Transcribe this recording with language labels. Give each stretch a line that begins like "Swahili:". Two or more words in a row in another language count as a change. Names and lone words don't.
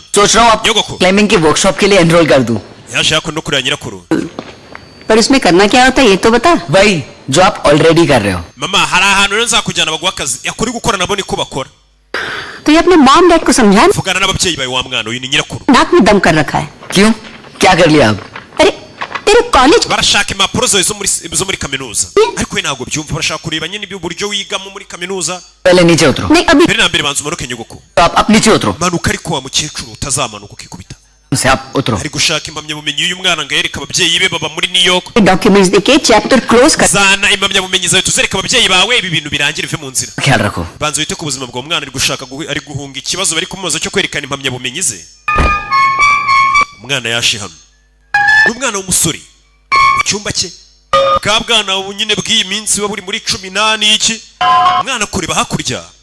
Hindi: सोच रहा हूँ आप योगो को। क्लाइंबिंग की वर्कशॉप के लिए एनरोल कर दूं
Kinyarwanda: yaje hako no kurira nyirakuru
Hindi: पर इसमें करना क्या होता है ये तो बता. वही जो आप ऑलरेडी कर रहे हो
Kinyarwanda: mama hari ahantu rero nzakujyana baguha akazi yakuri gukora nabo niko bakora
Hindi: तो ये अपने
English: mom dad
Hindi: को समझा.
Kinyarwanda: vugana n'ababyeyi bawe wa mwana uyu ni nyirakuru
Hindi: नाक में दम कर रखा है. क्यों क्या कर लिया आप अरे तेरे कॉलेज
Kinyarwanda: barashaka impapuro zawe zo muri kaminuza ariko we ntabwo byumva barashaka kureba nyine uburyo wigamo muri kaminuza
Hindi: पहले नीचे उतरो नहीं अभी
Kinyarwanda: mbere na mbere banza umanuke nyogoko
Hindi: तो आप नीचे उतरो
Kinyarwanda: manuka ariko wa mukecuru utazamanuka ukikubita
Hindi: से आप उतरो
Kinyarwanda: ari gushaka impamyabumenyi y'uyu mwana ngo yereke ababyeyi be baba muri New York
Hindi: डॉक्यूमेंट्स देके
English: chapter close
Hindi: कर.
Kinyarwanda: zana impamyabumenyi zawe tuzereka ababyeyi bawe ibi bintu birangira ive mu nzira
Hindi: ख्याल रखो
Kinyarwanda: banza wite ku buzima bwa mwana ari gushaka ari guhunga ikibazo bari kumubaza cyo kwerekana impamyabumenyi ze umwana yashi hano n'umwana w'umusore mu cyumba cye bwa bwana ubu nyine bw'iyi minsi buba buri muri 18 iki umwana kureba hakurya